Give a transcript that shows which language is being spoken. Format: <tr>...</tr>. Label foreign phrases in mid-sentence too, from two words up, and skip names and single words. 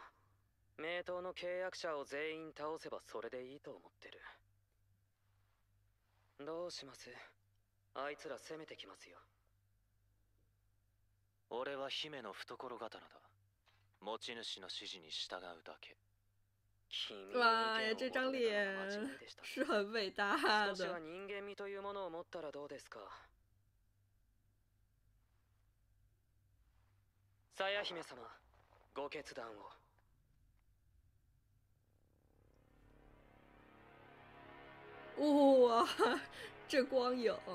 <ja>名刀の契約者を全員倒せばそれでいいと思ってる。どうします？あいつら攻めてきますよ。俺は姫の懐刀だ。持ち主の指示に従うだけ。</ja> <zh>哇呀，这张脸是很伟大的。</zh> <ja>少しは人間味というものを持ったらどうですか。鞘姫様、ご決断を。</ja> <zh>哇，这光影。</zh>